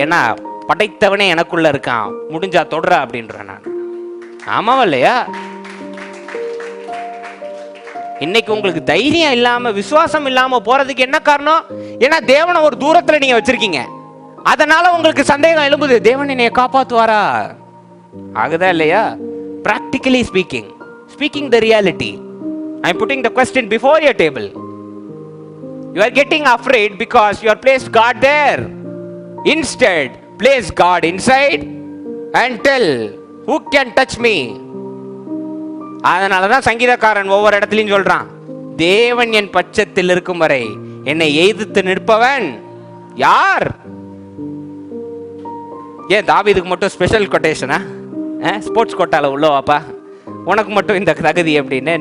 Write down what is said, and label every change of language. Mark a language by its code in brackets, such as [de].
[ta] ஏன்னா படைத்தவனே எனக்குள்ள இருக்கான், முடிஞ்சா தொடர அப்படின்ற நான். ஆமாவா இல்லையா? இன்னைக்கு உங்களுக்கு தைரியம் இல்லாம, விசுவாசம் இல்லாம போறதுக்கு என்ன காரணம்? ஏன்னா தேவனை ஒரு தூரத்துல நீங்க வச்சிருக்கீங்க. அதனால உங்களுக்கு சந்தேகம் எழும்புது, தேவன் என்னைய காப்பாத்துவாரா? ஆகுதா இல்லையா? [en] Practically speaking the reality, I am putting the question before your table. You are getting afraid because you are placed God there. Instead, place God inside and tell, who can touch me? [ta] அதனாலதான் சங்கீதக்காரன் ஒவ்வொரு இடத்துலையும் சொல்றான், தேவன் என் பட்சத்தில் இருக்கும் வரை என்னை எதிர்த்து நிற்பவன் யார்? ஏன் தாவீதுக்கு மட்டும் ஸ்பெஷல் கொட்டேஷனா? ஸ்போர்ட்ஸ் கோட்டால உள்ளவாப்பா உனக்கு மட்டும் இந்த தகுதி அப்படின்னு?